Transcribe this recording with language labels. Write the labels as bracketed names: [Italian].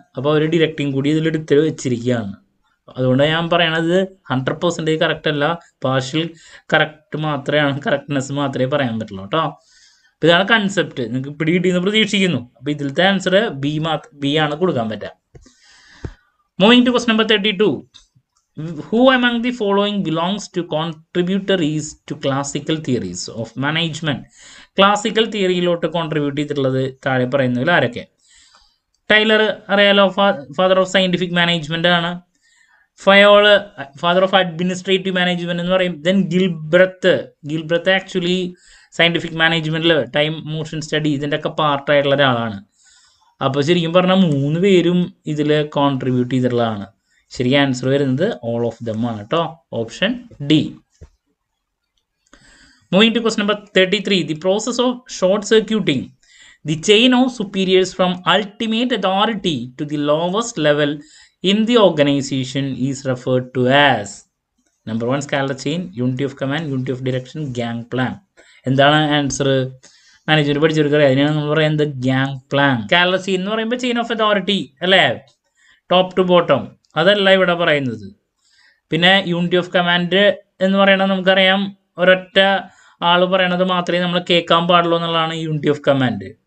[Malayalam] അപ്പോൾ അവർ ഡിറക്റ്റിംഗ് കൂടി ഇതിലെടുത്ത് വെച്ചിരിക്കുകയാണ്. അതുകൊണ്ട് ഞാൻ പറയണത് 100% കറക്റ്റ് അല്ല, പാർഷ്യൽ കറക്റ്റ് മാത്രമേ, കറക്റ്റ്നെസ് മാത്രമേ പറയാൻ പറ്റുള്ളൂ കേട്ടോ. അപ്പോൾ ഇതാണ് കൺസെപ്റ്റ്. നിങ്ങൾക്ക് പിടികിട്ടിയെന്ന് പ്രതീക്ഷിക്കുന്നു. അപ്പോൾ ഇതിലത്തെ ആൻസർ ബി ആണ് കൊടുക്കാൻ പറ്റുക. [English] Moving to question number 32. Who among the following belongs to contributories to classical theories of management? [Malayalam] Classical തിയറിയിലോട്ട് contribute ചെയ്തിട്ടുള്ളത് താഴെ പറയുന്നതിൽ ആരൊക്കെ? ടൈലർ അറിയാലോ, ഫാദർ ഓഫ് സയൻറ്റിഫിക് മാനേജ്മെൻ്റ് ആണ്. Fayol father of administrative management എന്ന് പറയും. Then ഗിൽബ്രത്ത് actually scientific മാനേജ്മെൻറ്റിൽ time motion study ഇതിൻ്റെ ഒക്കെ പാർട്ടായിട്ടുള്ള ഒരാളാണ്. അപ്പോൾ ശരിക്കും പറഞ്ഞാൽ 3 പേരും ഇതിൽ കോൺട്രിബ്യൂട്ട് ചെയ്തിട്ടുള്ളതാണ്. ശരിക്കും ആൻസർ വരുന്നത് ഓൾ ഓഫ് ദം ആണ് കേട്ടോ, option D. [English] Moving to question number 33. The process of short circuiting The chain of superiors from ultimate authority to the lowest level in the organization is referred to as number 1 scalar chain, unity of command, unity of direction, gang plan. [Malayalam] എന്താണ് answer? Management പഠിച്ചെടുക്കുക. അതിനാണ് നമ്മൾ പറയുന്നത് gang plan. Scalar chain എന്ന് പറയുമ്പോൾ chain of authority അല്ലേ, top two bottom, അതല്ല ഇവിടെ പറയുന്നത്. പിന്നെ യൂണിറ്റി ഓഫ് കമാൻഡ് എന്ന് പറയുന്നത് നമുക്കറിയാം, ഒരൊറ്റ ആൾ പറയണത് മാത്രമേ നമ്മൾ കേൾക്കാൻ പാടുള്ളൂ എന്നുള്ളതാണ് യൂണിറ്റി ഓഫ് കമാൻഡ്.